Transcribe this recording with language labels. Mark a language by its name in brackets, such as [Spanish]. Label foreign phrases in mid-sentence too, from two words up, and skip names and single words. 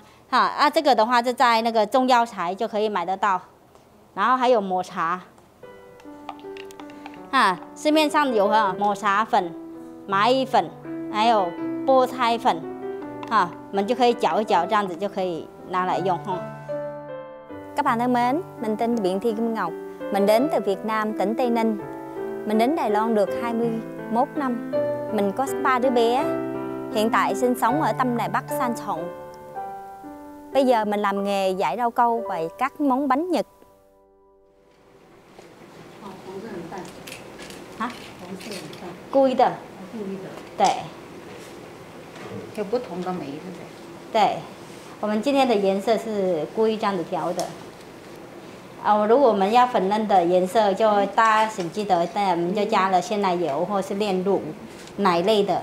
[Chinese] 这个的话就在那个中药材就可以买得到，然后还有抹茶，市面上有抹茶粉、蚂蚁粉，还有菠菜粉，我们就可以搅一搅，这样子就可以拿来用哈。 [Vietnamese] Các bạn thân mến, mình tên Biện Thi Kim Ngọc, mình đến từ Việt Nam, tỉnh Tây Ninh. Mình đến Đài Loan được 21 năm. Mình có 3 đứa bé. Hiện tại sinh sống ở Tâm Đài Bắc, San Trọng. Bây giờ mình làm nghề giải rau câu và các món bánh Nhật. [Chinese] 故意的。对。有不同的梅，对不对？对，我们今天的颜色是故意这样子调的。如果我们要粉嫩的颜色，就大家请记得，我们就加了鲜奶油或是炼乳奶类的。